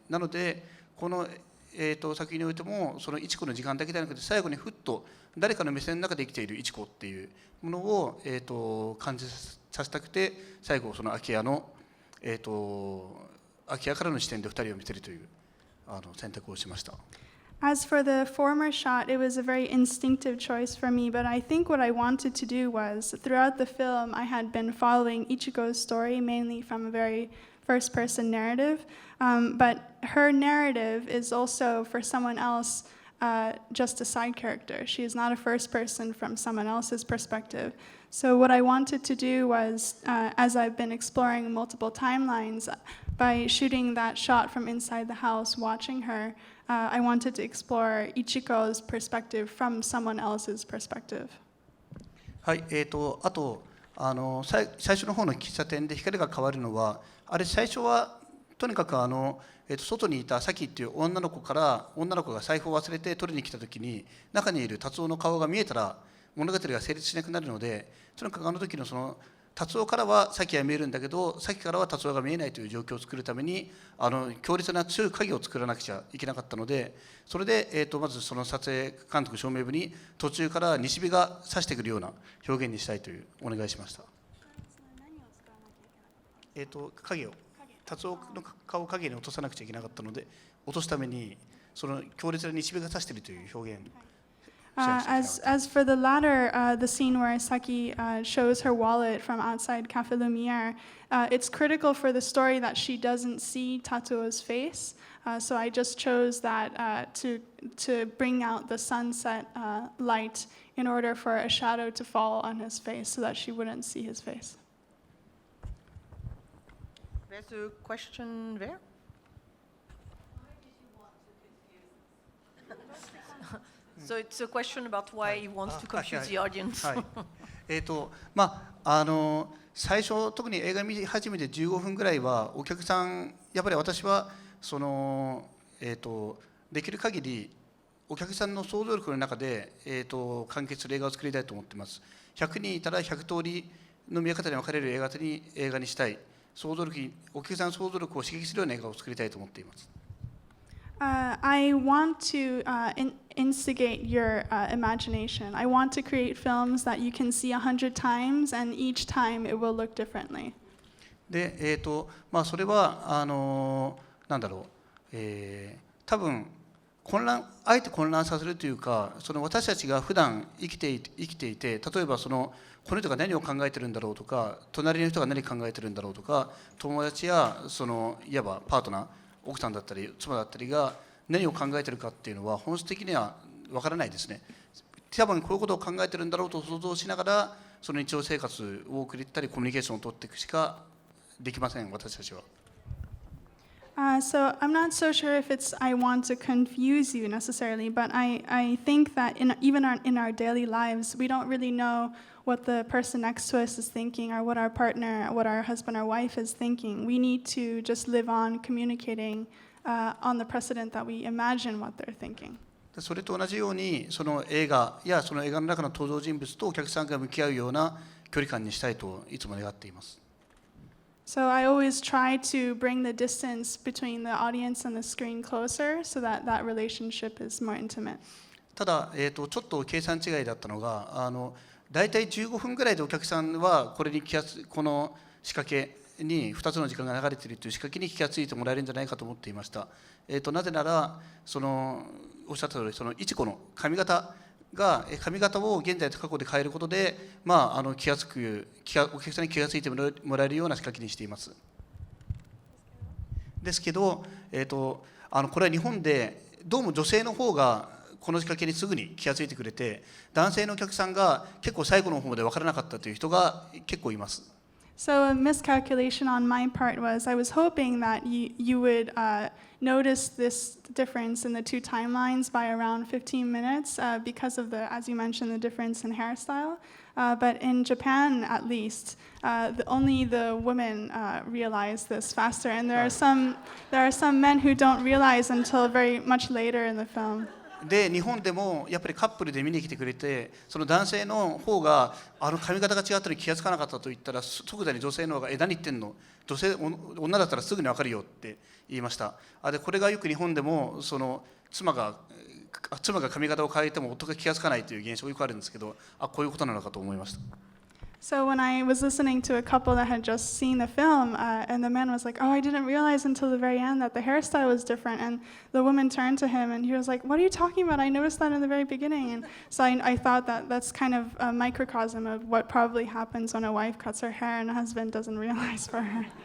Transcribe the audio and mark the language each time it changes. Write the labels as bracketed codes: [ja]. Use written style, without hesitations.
[ja] なのでこの作品においてもそのイチコの時間だけではなくて、最後にふっと誰かの目線の中で生きているイチコっていうものを感じさせたくて、最後その空き家からの視点で2人を見せるという選択をしました。 [en] As for the former shot, it was a very instinctive choice for me, but I think what I wanted to do was, throughout the film, I had been following Ichiko's story mainly from a very first-person narrative, but her narrative is also, for someone else, just a side character. She is not a first person from someone else's perspective. So what I wanted to do was, as I've been exploring multiple timelines, by shooting that shot from inside the house, watching her, I wanted to explore Ichiko's perspective from someone else's perspective. [ja] はい、あと最初の方の喫茶店で光が変わるのは、あれ最初はとにかく外にいたサキっていう女の子が財布を忘れて取りに来た時に中にいる達夫の顔が見えたら物語が成立しなくなるので、とにかくあの時のその達夫からはサキが見えるんだけどサキからは達夫が見えないという状況を作るために強烈な強い影を作らなくちゃいけなかったので、それで、まずその撮影監督照明部に途中から西日が差してくるような表現にしたいというお願いしました。影を達夫の顔を影に落とさなくちゃいけなかったので、落とすためにその強烈な西日が差しているという表現。 [en] As for the latter, the scene where Saki shows her wallet from outside Café Lumière, it's critical for the story that she doesn't see Tatsuo's face. So I just chose that to bring out the sunset light in order for a shadow to fall on his face so that she wouldn't see his face. There's a question there. So it's a question about why he wants to confuse the audience. [ja] はい。最初特に映画見始めて15分ぐらいはお客さんやっぱり私はそのできる限りお客さんの想像力の中で完結する映画を作りたいと思っています。 100人いたら100通りの見え方に分かれる映画にしたい。お客さんの想像力を刺激するような映画を作りたいと思っています。 [en] I want to instigate your imagination. I want to create films that you can see 100 times, and each time it will look differently. [ja] で、それはなんだろう、多分あえて混乱させるというか、その私たちが普段生きていて、例えばこの人が何を考えてるんだろうとか、隣の人が何考えてるんだろうとか、友達やいわばパートナー、奥さんだったり妻だったりが何を考えてるかっていうのは本質的には分からないですね。多分こういうことを考えてるんだろうと想像しながらその日常生活を送ったりコミュニケーションを取っていくしかできません、私たちは。 [en] So I'm not so sure if it's I want to confuse you necessarily, but I think that even in our daily lives, we don't really know what the person next to us is thinking or what our partner, what our husband or wife is thinking. We need to just live on communicating on the precedent that we imagine what they're thinking. [ja] それと同じようにその映画やその映画の中の登場人物とお客さんが向き合うような距離感にしたいといつも願っています。 [en] So I always try to bring the distance between the audience and the screen closer so that that relationship is more intimate. [ja] ただ、ちょっと計算違いだったのがだいたい15分ぐらいでお客さんはこの仕掛けに2つの時間が流れているという仕掛けに気がついてもらえるんじゃないかと思っていました。なぜならおっしゃった通りIchikoの髪型を現在と過去で変えることで、お客さんに気がついてもらえるような仕掛けにしています。ですけど、これは日本でどうも女性の方がこの仕掛けにすぐに気がついてくれて、男性のお客さんが結構最後の方まで分からなかったという人が結構います。 [en] So a miscalculation on my part was I was hoping that you would notice this difference in the two timelines by around 15 minutes because of as you mentioned, the difference in hairstyle. But in Japan, at least, only the women realize this faster, and there are some men who don't realize until very much later in the film. [ja] で日本でもやっぱりカップルで見に来てくれて、その男性の方が髪型が違ったり気がつかなかったと言ったら即座に女性の方が何言ってんの、女だったらすぐに分かるよって言いました。でこれがよく日本でも妻が髪型を変えても夫が気がつかないという現象がよくあるんですけど、こういうことなのかと思いました。 [en] So when I was listening to a couple that had just seen the film, and the man was like, "Oh, I didn't realize until the very end that the hairstyle was different," and the woman turned to him and he was like, "What are you talking about? I noticed that in the very beginning." And so I thought that that's kind of a microcosm of what probably happens when a wife cuts her hair and a husband doesn't realize for her.